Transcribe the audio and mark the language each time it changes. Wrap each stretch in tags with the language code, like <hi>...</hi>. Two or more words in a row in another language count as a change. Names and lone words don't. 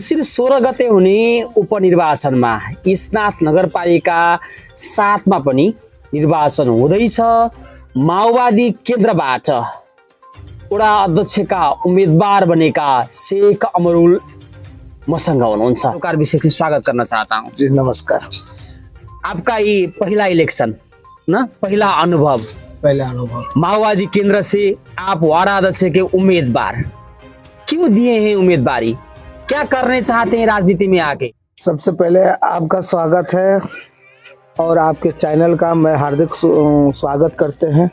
<ne>16 गते हुने उपनिर्वाचनमा इस्नाथ नगरपालिका 7 मा पनि निर्वाचन हुँदैछ। माओवादी केन्द्रबाट वडा अध्यक्षका उम्मेदवार बनेका शेख अमरुल मसँग हुनुहुन्छ।</ne> <hi>सरोकार विशेष में स्वागत करना चाहता हूँ। जी नमस्कार। आपका ये पहला इलेक्शन ना, पहला अनुभव माओवादी केंद्र से आप वार्ड अध्यक्ष के उम्मीदवार, क्यों दिए हैं उम्मीदवारी, क्या करने चाहते हैं राजनीति में आके? सबसे पहले आपका स्वागत है और आपके चैनल का मैं हार्दिक स्वागत करते हैं।</hi>